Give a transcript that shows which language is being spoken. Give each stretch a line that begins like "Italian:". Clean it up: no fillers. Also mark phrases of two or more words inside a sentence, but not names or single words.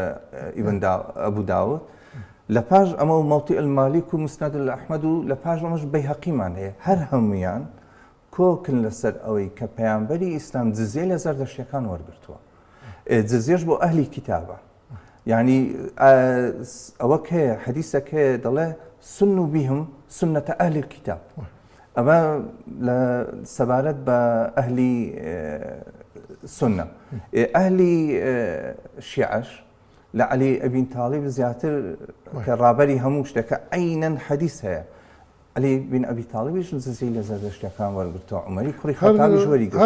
Central Kurdish: ئەبوو داوود لە پاش ئەمە و موطئ المالیک و مسند الأحمد و لە پاش ئەمەش بەیهەقیمان هەیە هەر هەمویان کۆکن لەسەر ئەوەی کە پەیامبەری ئیسلام جزیە لە زەردەشتیەکان وەرگرتووە جزیەش بۆ ئەهلی کتابە یعنی ئەوەک هەیە حەدیثێک هەیە دەڵێ
Arabic: سنوا بهم سنة أهل الكتاب
Central Kurdish: ئەمە لە سەبارەت بە ئەهلی سنە ئەهلی شیعەش لە عەلی ئەبین تاڵیب زیاتر کە ڕابەری هەموو شتێکە عەینەن حەدیث هەیە عەلی بن ئەبی تاڵیبیش جزئی لە زەردەشتیەکان وەرگرتووە عومەری کوڕی خەتابیش وەریگرتووە